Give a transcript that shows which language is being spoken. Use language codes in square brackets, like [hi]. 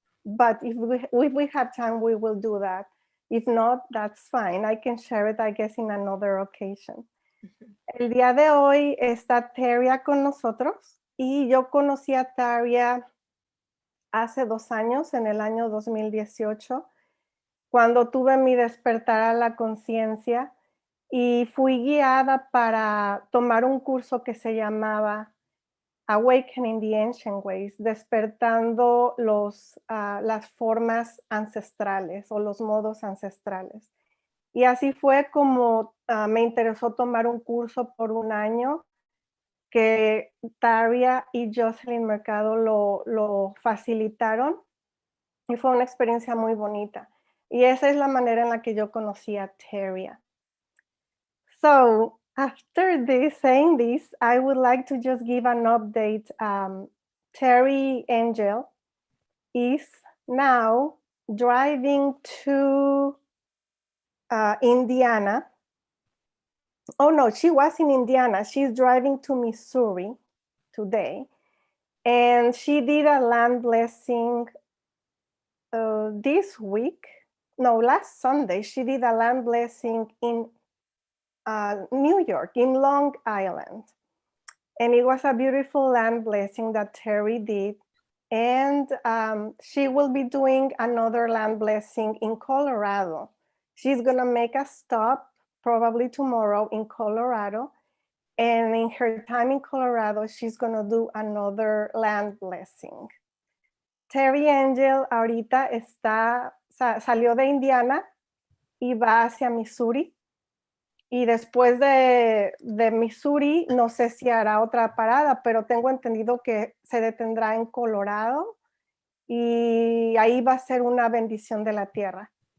[en] But if we have time, we will do that. If not, that's fine. I can share it, I guess, in another occasion. [es] El día de hoy está Teria con nosotros y yo conocí a Teria hace 2 años, en el año 2018, cuando tuve mi despertar a la conciencia y fui guiada para tomar un curso que se llamaba Awakening the Ancient Ways, despertando las formas ancestrales o los modos ancestrales. Y así fue como me interesó tomar un curso por 1 año que Teria y Jocelyn Mercado lo facilitaron y fue una experiencia muy bonita. Y esa es la manera en la que yo conocí a Teria. [en] So after saying this, I would like to just give an update. Terry Angel is now driving to Indiana. Oh no, she was in Indiana. She's driving to Missouri today. And she did a land blessing this week. No, last Sunday, she did a land blessing in New York, in Long Island. And it was a beautiful land blessing that Terry did. And she will be doing another land blessing in Colorado. She's gonna make a stop probably tomorrow in Colorado. And in her time in Colorado, she's gonna do another land blessing. [es] Terry Angel ahorita salió de Indiana y va hacia Missouri. Y después de Missouri, no sé si hará otra parada, pero tengo entendido que se detendrá en Colorado y ahí va a ser una bendición de la tierra.